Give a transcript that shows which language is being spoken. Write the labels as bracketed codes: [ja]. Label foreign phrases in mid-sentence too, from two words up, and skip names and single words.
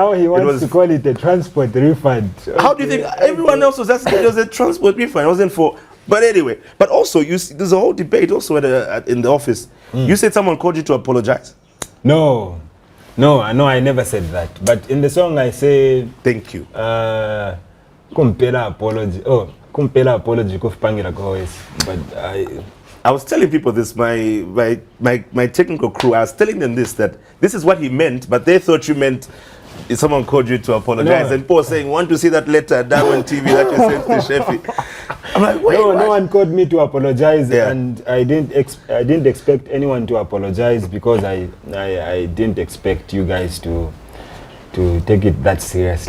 [en] now he wants to call it a transport refund. How do you think everyone else was asking? It was a transport refund. It wasn't for. But anyway, but also there's a whole debate also in the office. You said someone called you to apologize. No, I never said that. But in the song I say, thank you. [bem] Kumpela apology. Oh, kumpela apology kufangira always. [en] But I was telling people this, my technical crew, I was telling them that this is what he meant, but they thought you meant if someone called you to apologize. No. And Paul saying, want to see that letter at Diamond TV that you sent to Sheffi. I'm like, wait, no one called me to apologize, and I didn't expect anyone to apologize because I didn't expect you guys to take it that seriously.